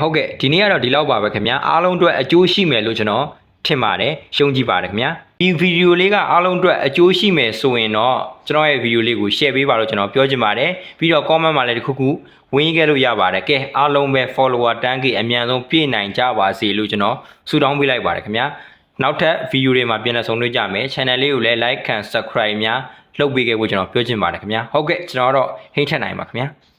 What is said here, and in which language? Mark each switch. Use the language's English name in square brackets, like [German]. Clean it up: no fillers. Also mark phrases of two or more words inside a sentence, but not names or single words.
[Burmese] ဟုတ်ကဲ့ဒီနေ့ကတော့ဒီလောက်ပါပဲခင်ဗျာအားလုံးအတွက်အကျိုးရှိမယ်လို့ကျွန်တော်ထင်ပါတယ်ရှုံးကြည့်ပါတယ်ခင်ဗျာဒီဗီဒီယိုလေးကအားလုံးအတွက်အကျိုးရှိမယ်ဆိုရင်တော့ကျွန်တော်ရဲ့ဗီဒီယိုလေးကို share ပေးပါလို့ကျွန်တော်ပြောချင်ပါတယ်ပြီးတော့ comment မှာလည်းတစ်ခုဝင်ခဲ့လို့ရပါတယ်ကဲအားလုံးပဲ follower တန်းကြီးအမြန်ဆုံးပြည့်နိုင်ကြပါစေလို့ကျွန်တော်ဆုတောင်းပေးလိုက်ပါတယ်ခင်ဗျာနောက်ထပ်ဗီဒီယိုတွေမှာပြန်လည်ဆုံတွေ့ကြမယ် channel လေးကိုလည်း [English] like and subscribe [Burmese] များလုပ်ပေးခဲ့ဖို့ကျွန်တော်ပြောချင်ပါတယ်ခင်ဗျာဟုတ်ကဲ့ကျွန်တော်တော့ဟိတ်ထက်နိုင်ပါခင်ဗျာ